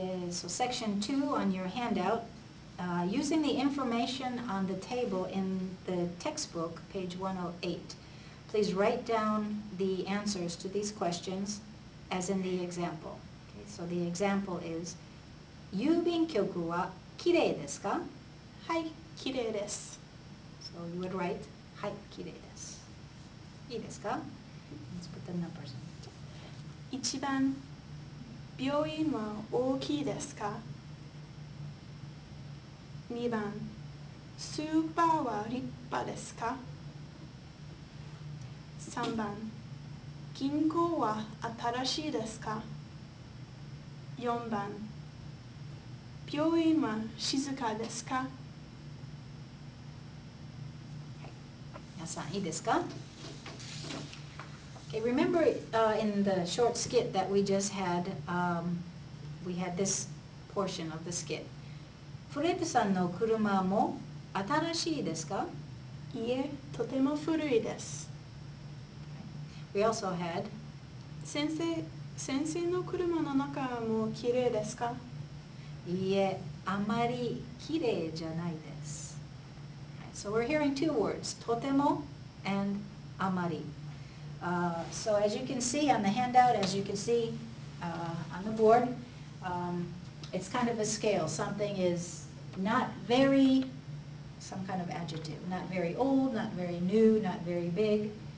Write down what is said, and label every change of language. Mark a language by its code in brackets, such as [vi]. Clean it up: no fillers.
[en] So section 2 on your handout, using the information on the table in the textbook, page 108, please write down the answers to these questions as in the example. Okay, so the example is, [ja] 郵便局はきれいですか？はい、きれいです。 [en] So you would write, [ja] はい、きれいです。いいですか？ [en] Let's put the numbers in. [ja] 1番、病院は大きいですか？ 2番、スーパーは立派ですか？3番、銀行は新しいですか？4番、病院は静かですか？皆さんいいですか？ [en] Okay, remember in the short skit that we just had, we had this portion of the skit. [ja] フレッドさんの車も新しいですか？いえ、とても古いです。 [en] We also had, [ja] 先生の車の中もきれいですか？いいえ、あまりきれいじゃないです。 [en] So we're hearing two words, とても and あまり. So as you can see on the handout, as you can see on the board, it's kind of a scale. Something is not very, some kind of adjective, not very old, not very new, not very big.